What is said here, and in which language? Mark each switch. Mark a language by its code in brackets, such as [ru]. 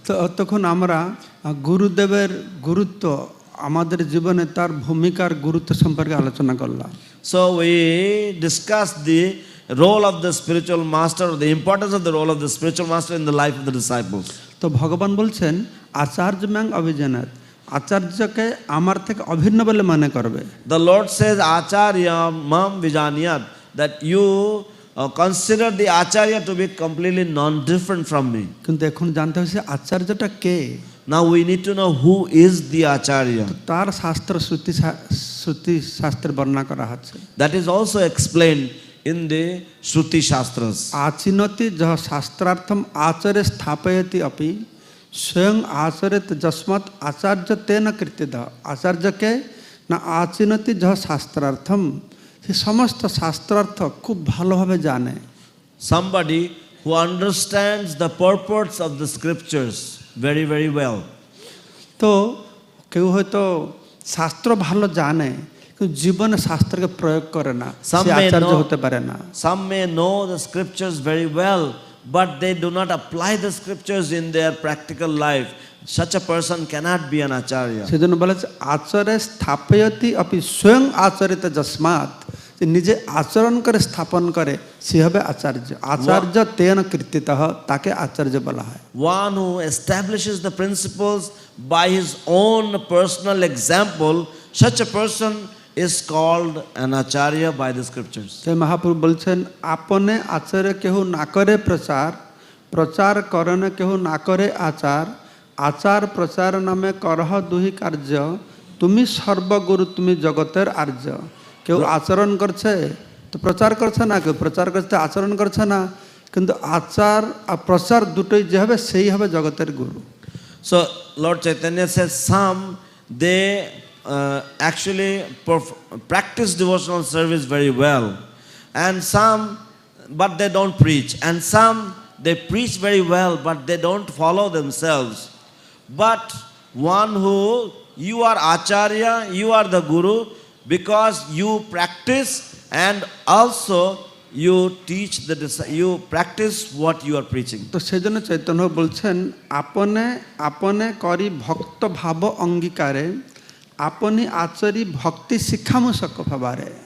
[bn] তো তখন আমরা গুরুদেবের গুরুত্ব, আমাদের জীবনে তার ভূমিকার গুরুত্ব সম্পর্কে আলোচনা করলাম। [en] So we discussed the role of the spiritual master, the importance of the role of the spiritual master in the life of the disciples. [bn] তো ভগবান বলছেন [sa] আচার্য ম্যাং অভিজানাত, [bn] আচার্যকে আমার থেকে অভিন্ন বলে মনে করবে। [en] The Lord says acharya mam vijaniyat, that you consider the acharya to be completely non-different from me. [bn] কিন্তু এখন জানতে হচ্ছে আচার্যটা কে। [en] Now we need to know who is the acharya. [bn] তার শাস্ত্র শ্রুতি শাস্ত্রে বর্ণনা করা হচ্ছে। [en] That is also explained in the Shruti Shastras. [sa] आचिनोति जह शास्त्रार्थम आचर्य स्थापयति अपि स्वयं आचरित जस्मत् आचार्य तेन कृत्यतः। आचार्य के ना आचिनोति जह शास्त्रार्थम [bn] সে সমস্ত শাস্ত্রার্থ খুব ভালোভাবে জানে। [en] Somebody who understands the purports of the scriptures very, very well. [bn] তো কেউ হয়তো শাস্ত্র ভালো জানে কিন্তু জীবনে শাস্ত্রকে প্রয়োগ করে না, সে আচার্য হতে পারে না। [en] Some may know the scriptures very well, but they do not apply the scriptures in their practical life. Such a person cannot be an acharya. [bn] সেজন্য বলেছে [sa] আচরে স্থাপয়তি অপি স্বয়ং আচরিত যস্মাৎ, [bn] যে নিজে আচরণ করে স্থাপন করে সে হবে আচার্য। [sa] আচার্য তেন কীর্তিতঃ, [bn] তাকে আচার্য বলা হয়। [en] One who establishes the principles by his own personal example, such a person is called an acharya by the scriptures. [bn] তাই মহাপ্রভু বলছেন আপনে আচারে কেহ না করে প্রচার, প্রচার করণে কেহ না করে আচার, আচার প্রচার নামে করহ দুহি কার্য, তুমি সর্বগুরু তুমি জগতের আর্য। কেউ আচরণ করছে তো প্রচার করছে না, কেউ প্রচার করছে আচরণ করছে না, কিন্তু আচার আর প্রচার দুটোই যে হবে সেই হবে জগতের গুরু। [en] So Lord Chaitanya says some they actually practice devotional service very well, and some but they don't preach, and some they preach very well but they don't follow themselves. But one who you are acharya, you are the guru, because you practice and also you teach you practice what you are preaching. [bn] তো সেজন্য চৈতন্য বলছেন আপনে আপনে করি ভক্ত ভাব অঙ্গীকারে, আপনি আচরি ভক্তি শিখামু সক ভাবারে।